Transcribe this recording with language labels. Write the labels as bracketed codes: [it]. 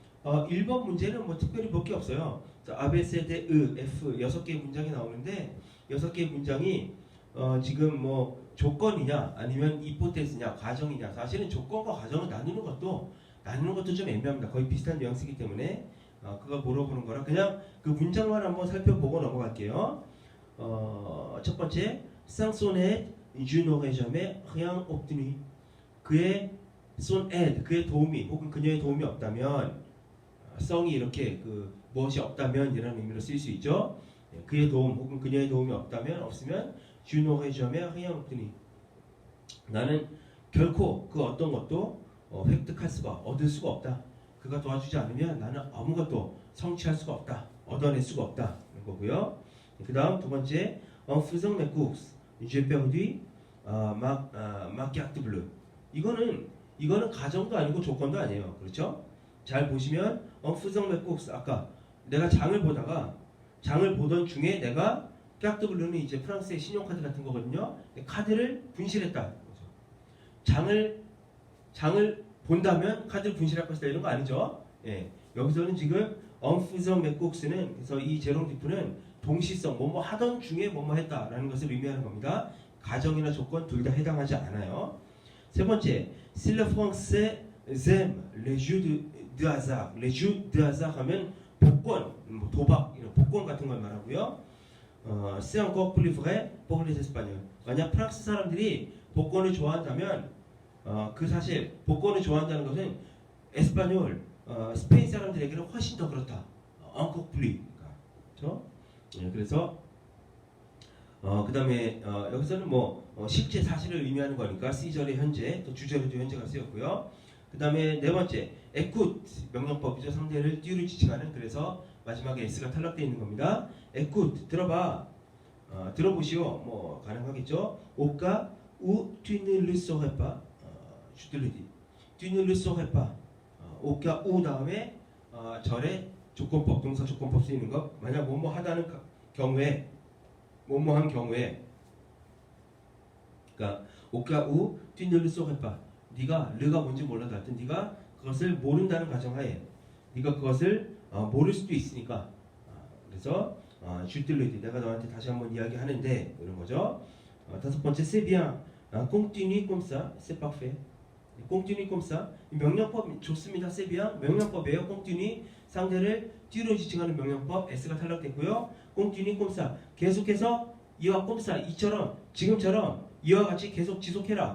[ko] 1번 문제는 뭐 특별히 볼 게 없어요. A, B, C, D, E, F 6개의 문장이 나오는데 6개의 문장이 지금 뭐 조건이냐 아니면 히포테시냐 가정이냐, 사실은 조건과 가정을 나누는 것도 좀 애매합니다. 거의 비슷한 뉘앙스이기 때문에 그걸 물어보는 거라 그냥 그 문장만 한번 살펴보고 넘어갈게요. 첫 번째, 쌍손에 [fr] Je n'aurais jamais rien obtenu. [ko] 그의 [fr] son aide, [ko] 그의 도움이 혹은 그녀의 도움이 없다면, 성이 이렇게 그 무엇이 없다면 이라는 의미로 쓸 수 있죠. 그의 도움 혹은 그녀의 도움이 없으면 [fr] Je n'aurais jamais rien obtenu. [ko] 나는 결코 그 어떤 것도 획득할 수가, 얻을 수가 없다. 그가 도와주지 않으면 나는 아무것도 성취할 수가 없다. 얻어낼 수가 없다. 그런 거고요. [fr] 그 다음 두 번째, En faisant mes courses, j'ai perdu ma carte bleue. [ko] 이거는 가정도 아니고 조건도 아니에요. 그렇죠? 잘 보시면 [fr] faisant mes courses [ko] 아까 내가 장을 보던 중에 내가 까르트블루는 이제 프랑스의 신용카드 같은 거거든요. 카드를 분실했다. 장을 본다면 카드를 분실할 것이다 이런 거 아니죠? 예. 여기서는 지금 [fr] faisant mes courses [ko] 는 그래서 이 제롬 디프는 동시성 뭐뭐 하던 중에 뭐뭐 했다라는 것을 의미하는 겁니다. 가정이나 조건 둘 다 해당하지 않아요. [fr] 세 번째, si le français aime les jeux de hasard, les jeux de hasard [ko] 하면 복권, 뭐 도박, 이런 복권 같은 걸 말하고요. [fr] c'est encore plus vrai pour les espagnols. [ko] 만약 프랑스 사람들이 복권을 좋아한다면, 그 사실 복권을 좋아한다는 것은 에스파뇰, 스페인 사람들에게는 훨씬 더 그렇다. [fr] encore plus. [ko] 그렇죠? 예, 그래서 그 다음에 여기서는 뭐 실제 사실을 의미하는 거니까 시절의 현재 또 주절에도 현재가 쓰였고요. 그 다음에 네 번째 écoute 명령법이죠. 상대를 띄우를 지칭하는. 그래서 마지막에 s가 탈락되어 있는 겁니다. écoute 들어봐, 들어보시오. 뭐 가능하겠죠. [fr] au cas où tu ne le saurais pas, je te le dis, tu ne le saurais pas. [ko] au cas où 다음에 절의 조건법, 동사 조건법 쓰이는 것. 만약 뭐뭐 하다는 경우에, 뭐뭐한 경우에, 그러니까 [fr] au cas où tu ne le saurais pas. [ko] 네가 르가 뭔지 몰라도 하여튼 네가 그것을 모른다는 가정하에 네가 그것을 모를 수도 있으니까. 그래서 [fr] je te le dis, [ko] 내가 너한테 다시 한번 이야기하는데 이런 거죠. 다섯 번째 [fr] c'est bien, continue comme ça, c'est parfait. continue comme ça. [ko] 명령법 좋습니다. [fr] c'est bien [ko] 명령법이에요. continue 상대를 뒤로 지칭하는 명령법. s가 탈락됐고요. [fr] continue comme ça [ko] 계속해서 이와 comme ça 이처럼 지금처럼 이와 같이 계속 지속해라.